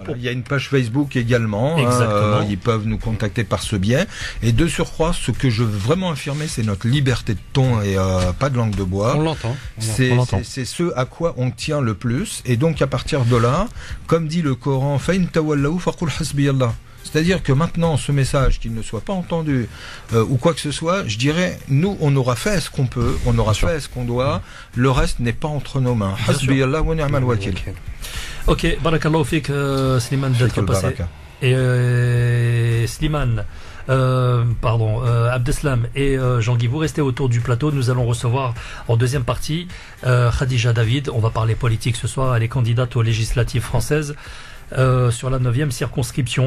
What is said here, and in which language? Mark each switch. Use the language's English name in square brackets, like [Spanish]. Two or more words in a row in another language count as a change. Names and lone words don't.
[French] il y a une page Facebook également. Exactement. Ils peuvent nous contacter par ce biais. Et de surcroît, ce que je veux vraiment affirmer, c'est notre liberté de ton et pas de langue de bois. On l'entend. C'est ce à quoi on tient le plus. Et donc, à partir de là, comme dit le Coran, [Arabic] فإن تولوا فقل حسبي الله. [French] C'est-à-dire que maintenant, ce message, qu'il ne soit pas entendu ou quoi que ce soit, je dirais, nous, on aura fait ce qu'on peut, on aura fait ce qu'on doit, le reste n'est pas entre nos mains. [Arabic] حسبي الله ونعم الوكيل. Ok, بارك الله فيك, [French] Slimane, d'être passé. Et Slimane, Abdeslam et Jean-Guy, vous restez autour du plateau. Nous allons recevoir en deuxième partie Khadija David. On va parler politique ce soir. Elle est candidate aux législatives françaises sur la 9e circonscription.